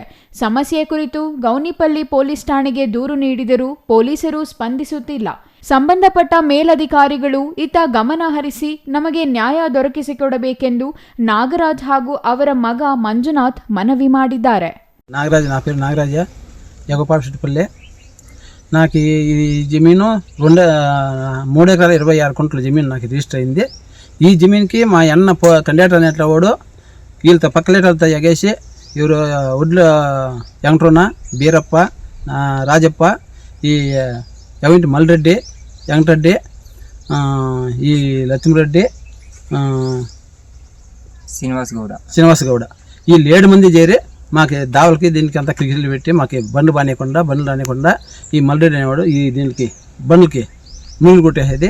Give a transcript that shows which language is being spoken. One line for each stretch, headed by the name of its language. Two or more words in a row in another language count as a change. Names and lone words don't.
Kannada: ಸಮಸ್ಯೆ ಕುರಿತು ಗೌನಿಪಲ್ಲಿ ಪೊಲೀಸ್ ಠಾಣೆಗೆ ದೂರು ನೀಡಿದರೂ ಪೊಲೀಸರು ಸ್ಪಂದಿಸುತ್ತಿಲ್ಲ. ಸಂಬಂಧಪಟ್ಟ ಮೇಲಧಿಕಾರಿಗಳು ಇತ್ತ ಗಮನ ಹರಿಸಿ ನಮಗೆ ನ್ಯಾಯ ದೊರಕಿಸಿಕೊಡಬೇಕೆಂದು ನಾಗರಾಜ್ ಹಾಗೂ ಅವರ ಮಗ ಮಂಜುನಾಥ್ ಮನವಿ ಮಾಡಿದ್ದಾರೆ. ನಾಗರಾಜ್,
Telugu: నా పేరు నాగరాజ, యగపాపిశెట్టిపల్లి. నాకు ఈ జమీను 3 ఎకరాల 26 కుంటల జమీన్ నాకు రిజిస్టర్ అయింది. ఈ జమీన్కి మా అన్న కండక్టర్ అనేట్ల వాడు వీళ్ళతో పక్కలేటలతో ఎగేసి ఇವರು ఒడ్ల వెంకటరమణ, బీరప్ప, రాజప్ప, ఈ ఎవంటి మల్లిరెడ్డి, వెంకటరెడ్డి, ఈ లక్ష్మిరెడ్డి, శ్రీనివాస్ గౌడ వీళ్ళు 7 మంది చేరి మాకు దావలకి దీనికి అంతా క్రికెట్లు పెట్టి మాకు బండ్లు రానికుండా ఈ మల్రెడ్డి అనేవాడు ఈ దీనికి బండ్లకి నీళ్ళు కొట్టేసేది.